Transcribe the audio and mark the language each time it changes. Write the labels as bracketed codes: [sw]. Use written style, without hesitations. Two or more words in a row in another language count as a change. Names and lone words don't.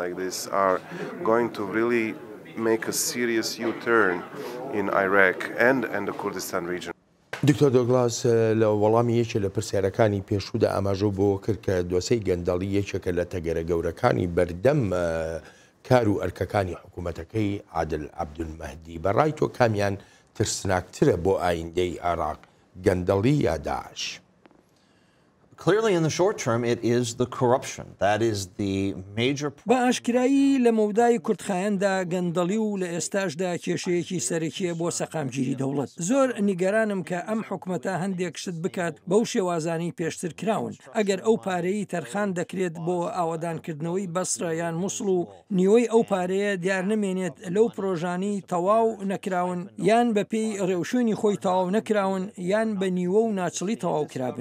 [ckb] دکتۆر دۆگلاس لە وەڵامی یەکێ لە پرسیارەکانی پێشوودا ئاماژە بۆ کرد کە دۆسەی گەندەڵی یەکێکە لە تەگەرە گەورەکانی بەردەم کار و ئەرکەکانی حکوومەتەکەی عادل عەبدولمەهدی. بەڕای تۆ کامیان ترسناکترە بۆ ئایندەی عێراق، گەندەڵی یا داعش؟ [en] Clearly, in the short term, it is the corruption. That is the major problem. [ckb] بە ئاشکرایی لە مەودای کورتخایەندا گەندەڵی و لە ئێستاشدا کێشەیەکی سەرەکیە بۆ سەقامگیری دەوڵەت. زۆر نیگەرانم کە ئەم حکومەتە هەندێک شت بکات بەو شێوازانی پێشتر کراون. ئەگەر ئەو پارەی تەرخان دەکرێت بۆ ئاوەدانکردنەوەی بەسرە یان مووسڵ و نیوەی ئەو پارەیە دیار نمێنێت لەو پرۆژانی تەواو نەکراون یان بەپێی ڕێوشوێنی خۆی تەواو نەکراون یان بە نیوە و ناچڵی تەواو کرابن.